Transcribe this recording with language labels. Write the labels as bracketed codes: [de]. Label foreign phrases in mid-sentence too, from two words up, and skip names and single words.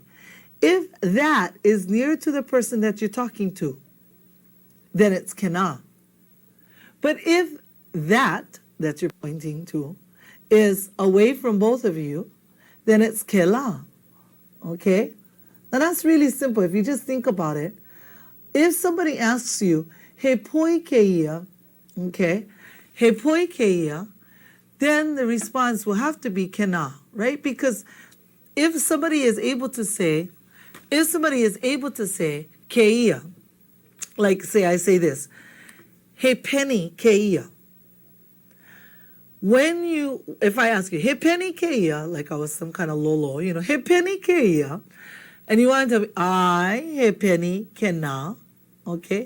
[en] If that is near to the person that you're talking to, then it's kena. But if that you're pointing to is away from both of you, then it's kela, okay? Now that's really simple. If you just think about it, if somebody asks you, [haw] he poi keia, okay? He poi keia, [en] then the response will have to be kena, right? Because if somebody is able to say keia, like say I say this, [haw] he penny keia. [en] If I ask you, [haw] he penny keia, [en] like I was some kind of lolo, [haw] he penny keia, [en] and you want to tell me, [haw] he penny kena, [en] okay?